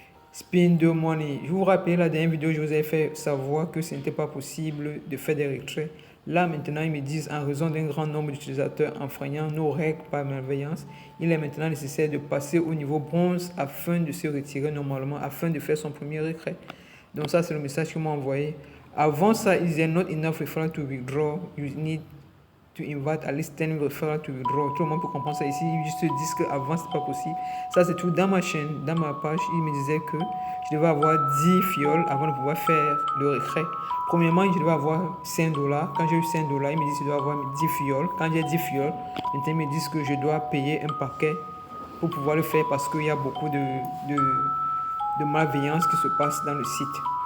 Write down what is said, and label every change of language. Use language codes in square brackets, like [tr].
[fr] Spin de money. Je vous rappelle la dernière vidéo, je vous ai fait savoir que ce n'était pas possible de faire des retraits. Là, maintenant, ils me disent, en raison d'un grand nombre d'utilisateurs enfreignant nos règles par malveillance, il est maintenant nécessaire de passer au niveau bronze afin de se retirer normalement, afin de faire son premier retrait. Donc ça, c'est le message qu'ils m'ont envoyé. Avant ça, ils disaient [en] not enough referral to withdraw. [fr] You need to invite at least 10 referral to withdraw. Tout le monde peut comprendre ça ici. Ils juste disent qu'avant, c'est pas possible. Ça, c'est tout dans ma chaîne, dans ma page. Ils me disaient que je devais avoir 10 fioles avant de pouvoir faire le retrait. Premièrement, je devais avoir 5 dollars. Quand j'ai eu 5 dollars, ils me disent que je dois avoir 10 fioles. Quand j'ai 10 fioles, maintenant, ils me disent que je dois payer un paquet pour pouvoir le faire parce qu'il y a beaucoup de malveillance qui se passe dans le site.